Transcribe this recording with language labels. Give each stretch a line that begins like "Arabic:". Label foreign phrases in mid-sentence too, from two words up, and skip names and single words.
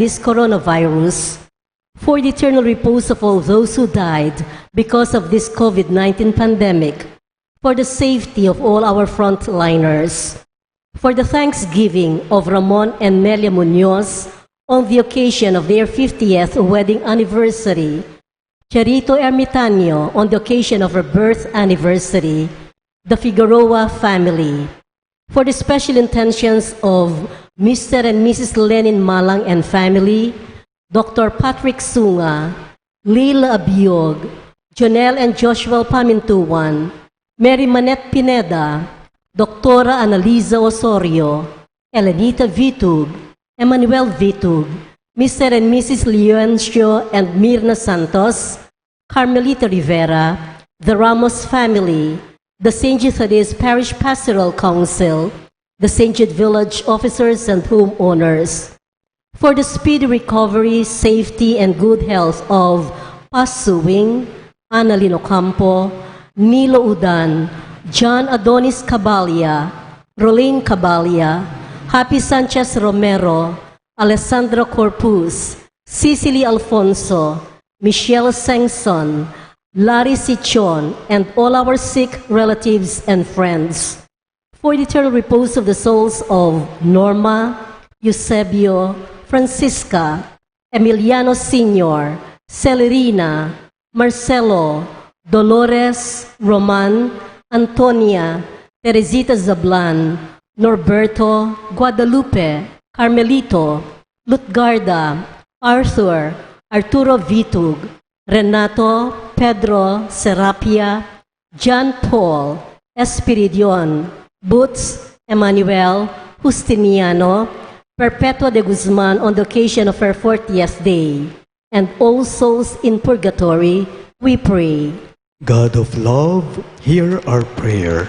English: this coronavirus, for the eternal repose of all those who died because of this COVID-19 pandemic, for the safety of all our frontliners, for the thanksgiving of Ramon and Nelia Munoz on the occasion of their 50th wedding anniversary, Charito Ermitanio on the occasion of her birth anniversary, the Figueroa family, for the special intentions of Mr. and Mrs. Lenin Malang and family, Dr. Patrick Sunga, Lila Abiog, Jonel and Joshua Pamintuan, Mary Manette Pineda, Dr. Annalisa Osorio, Elenita Vitug, Emmanuel Vitug, Mr. and Mrs. Leoncio and Mirna Santos, Carmelita Rivera, the Ramos family, the St. Jude's Parish Pastoral Council, the St. Jude Village officers and homeowners, for the speedy recovery, safety, and good health of Pasuwing, Annalyn Ocampo, Nilo Udan, John Adonis Cabalia, Rolene Cabalia, Happy Sanchez Romero, Alessandra Corpus, Cecily Alfonso, Michelle Sengson, Larry Sichon, and all our sick relatives and friends, for the eternal repose of the souls of Norma, Eusebio, Francisca, Emiliano Sr., Celerina, Marcelo, Dolores, Roman, Antonia, Teresita Zablan, Norberto, Guadalupe, Carmelito, Lutgarda, Arthur, Arturo Vitug, Renato, Pedro, Serapia, John Paul, Espiridion, Boots, Emmanuel, Justiniano, Perpetua de Guzman on the occasion of her 40th day, and all souls in purgatory, we pray. God of love, hear our prayer.